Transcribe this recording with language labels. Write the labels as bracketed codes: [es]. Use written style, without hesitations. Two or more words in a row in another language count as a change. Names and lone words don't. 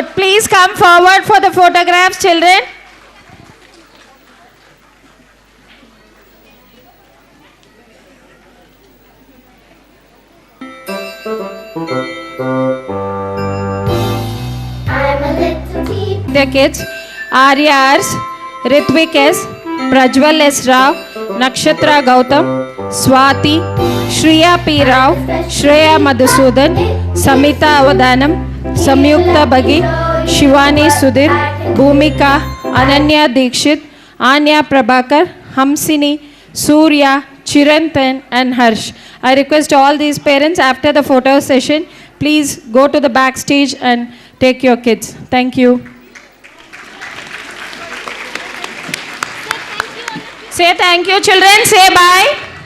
[en] Please come forward for the photographs, children. I'm a little tea. The kids, Arya S, Ritvik S, Prajwal S Rao, Nakshatra Gautam, Swati, Shriya P Rao, Shreya Madhusudan, Samita Avadanam, Samyukta Bagi, Shivani Sudhir, Bhumika, Ananya Dikshit, Anya Prabhakar, Hamsini, Surya, Chirantan and Harsh. I request all these parents after the photo session, please go to the backstage and take your kids. Thank you. Say thank you, children. Say bye.